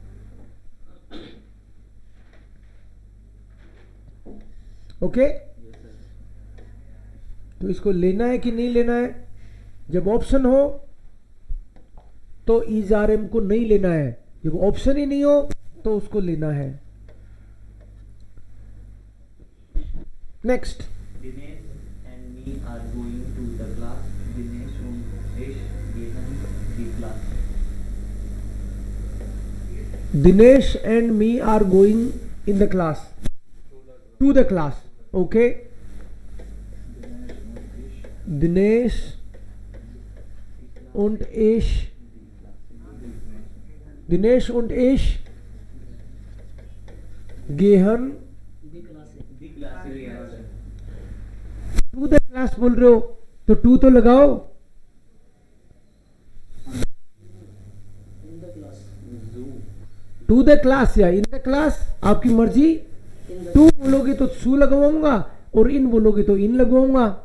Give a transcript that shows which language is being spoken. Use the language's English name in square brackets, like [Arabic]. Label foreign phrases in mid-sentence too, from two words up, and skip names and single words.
[Hindi] ओके, तो इसको लेना है कि नहीं लेना है? जब ऑप्शन हो तो इज आर एम को नहीं लेना है, जब ऑप्शन ही नहीं हो तो उसको लेना है। नेक्स्ट, [English] Dinesh and me are going to the class. [German] Dinesh und ich gehen die class. [English] Dinesh and me are going in the class, to the class. [German] ओके, दिनेश und ich, दिनेश und ich gehen [English] to the class. [Hindi] बोल रहे हो तो टू तो लगाओ। [English] to the class या in the class, [Hindi] आपकी मर्जी। टू बोलोगे तो सू लगवाऊंगा और इन बोलोगे तो इन लगवाऊंगा।